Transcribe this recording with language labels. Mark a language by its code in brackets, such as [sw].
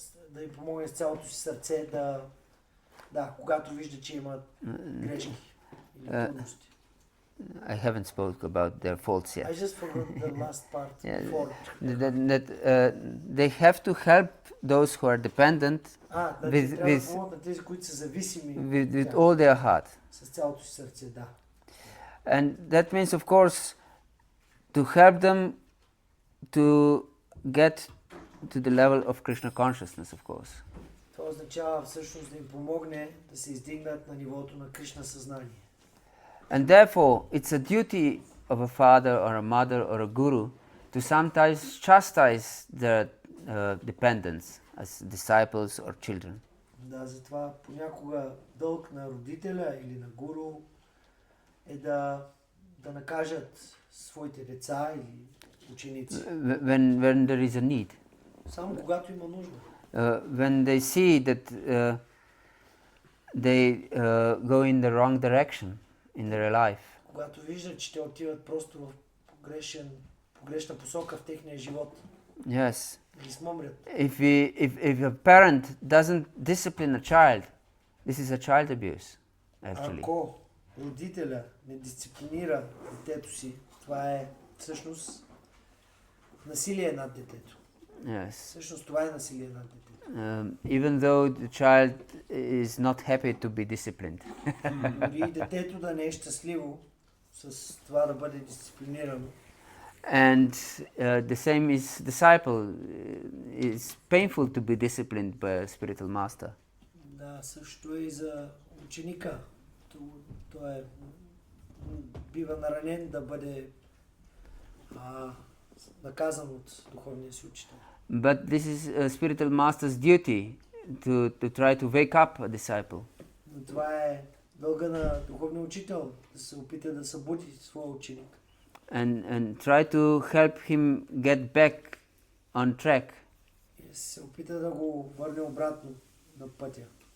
[bg] Да им помогне с цялото си сърце, когато вижда, че имат грешки или трудности. [en] I haven't spoke about their faults yet. I just forgot the last part. Yeah, Before. that they have to help those who are dependent [bg] Значи трябва да помогнат на тези, които са зависими [en] with all their heart. [bg] с цялото си сърце, да. [en] And that means, of course, to help them to get to the level of Krishna consciousness, of course. [bg] Това означава всъщност да им помогне да се издигнат на нивото на Кришна съзнание. [en] And therefore, it's a duty of a father or a mother or a guru to sometimes chastise their dependents as disciples or children. [bg] Да, затова понякога дълг на родителя или на гуру е да накажат своите деца или ученици. [en] When there is a need. [bg] Само когато има нужда. [en] When they see that they go in the wrong direction in their life. [bg] Когато виждат, че те отиват просто в погрешна посока в техния живот. [en] Yes. [bg] Ги смъмрят. [en] If a parent doesn't discipline a child, this is a child abuse, actually. [bg] Ако родителя не дисциплинира детето си, това е всъщност насилие над детето. [en] Yes. [bg] Всъщност това е насилие над детето. [en] Even though the child is not happy to be disciplined. [bg] Дори детето да не е щастливо с това да бъде дисциплинирано. [en] And the same is disciple. It's painful to be disciplined by a spiritual master. [bg] Да, също е и за ученика. Той бива наранен да бъде наказан от духовния си учител. [en] But this is a spiritual master's duty to try to wake up a disciple. [bg] Но това е дълга на духовния учител, да се опита да събуди своя ученик. [en] And try to help him get back on track. [bg] И се опита да го върне обратно на пътя.